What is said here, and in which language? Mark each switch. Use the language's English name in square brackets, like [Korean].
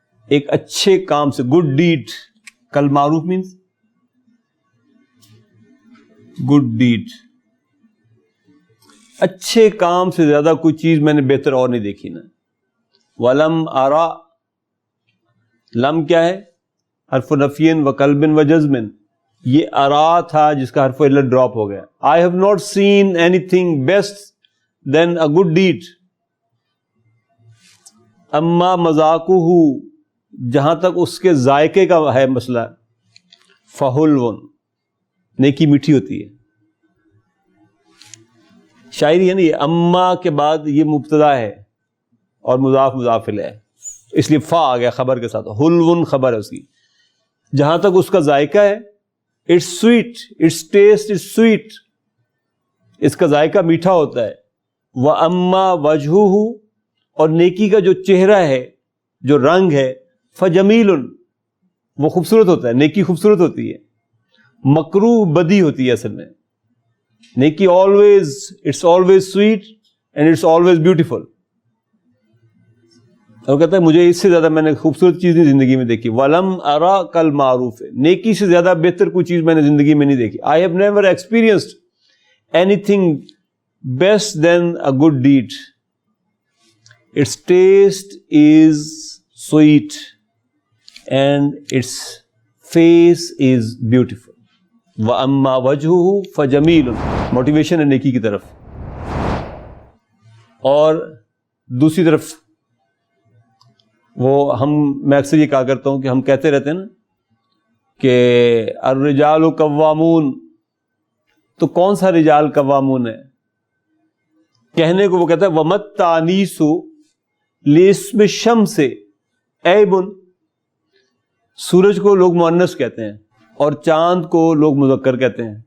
[Urdu] ایک اچھے کام سے، گڈ ڈیڈ، کل معروف مینس گڈ ڈیڈ، اچھے کام سے زیادہ کوئی چیز میں نے بہتر اور نہیں دیکھی نا. ولم ارا، لم کیا ہے؟ حرف نفین و قلب و جزم. یہ ارا تھا جس کا حرف علت ڈراپ ہو گیا. [English] I have not seen anything best than a good deed. [Urdu] اما مذاقہ، جہاں تک اس کے ذائقے کا ہے مسئلہ، فحلون، نیکی میٹھی ہوتی ہے. شاعری ہے نا یہ، اما کے بعد یہ مبتدا ہے اور مضاف مضاف الیہ ہے، اس لیے فا آ گیا خبر کے ساتھ، حلون خبر ہے اس کی. جہاں تک اس کا ذائقہ ہے [English] it's sweet, it's taste is sweet, [Urdu] اس کا ذائقہ میٹھا ہوتا ہے. [Arabic] وَأَمَّا وَجْهُهُ، [Urdu] اور نیکی کا جو چہرہ ہے، جو رنگ ہے، [Arabic] فَجَمِيلٌ، [Urdu] وہ خوبصورت ہوتا ہے. نیکی خوبصورت ہوتی ہے. مکروہ بدی ہوتی ہے اصل میں. نیکی [English] always، it's always sweet and it's always beautiful. [Urdu] اور کہتا ہے مجھے اس سے زیادہ میں نے خوبصورت چیز نہیں زندگی میں دیکھی. [Arabic] وَلَمْ أَرَى كَالْمَعْرُوفِ، [Urdu] نیکی سے زیادہ بہتر کوئی چیز میں نے زندگی میں نہیں دیکھی. [English] I have never experienced anything best than a good deed. Its taste is sweet and its face is beautiful. [Arabic] وَأَمَّا وَجْهُهُ فَجَمِيلٌ، [Urdu] موٹیویشن ہے نیکی کی طرف. اور دوسری طرف میں اکثر یہ کہا کرتا ہوں کہ ہم کہتے رہتے ہیں نا کہ الرجال قوامون، تو کون سا رجال قوامون ہے؟ کہنے کو وہ کہتا ہے [Arabic] وَمَا التَّأْنِيسُ لِاسْمِ الشَّمْسِ عیب، [Urdu] سورج کو لوگ مؤنث کہتے ہیں اور چاند کو لوگ مذکر کہتے ہیں.